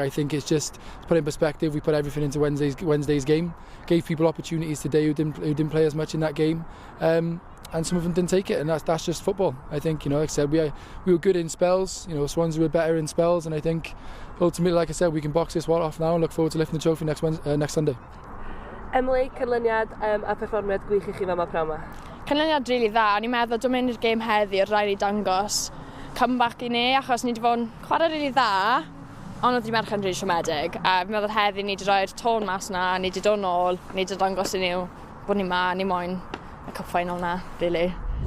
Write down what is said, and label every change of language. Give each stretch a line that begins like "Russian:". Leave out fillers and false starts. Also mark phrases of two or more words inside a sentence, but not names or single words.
English: I think it's just to put it in perspective. We put everything into Wednesday's game. Gave people opportunities today who didn't play as much in that game. And some of them didn't take it, and that's just football. I think like I said, we were good in spells. Swansea were better in spells, and I think ultimately, like I said, we can box this one off now and look forward to lifting the trophy next Sunday.
Welsh: Emily, canlyniad a perfformiad gwych I chi fama pnawn 'ma? Canlyniad rili dda. O'n i'n meddwl dwi'n mynd i'r gêm heddi, rhaid I dangos comeback I ni, achos ni wedi bod yn chwarae rili dda, ond oedd I merchan rili siomedig. A fi'n meddwl heddi ni wedi rhoi'r tôn mas na, ni wedi dod nôl, ni wedi dangos I nhw bod ni ma, ni moyn y
English: cup final
Welsh: na, rili.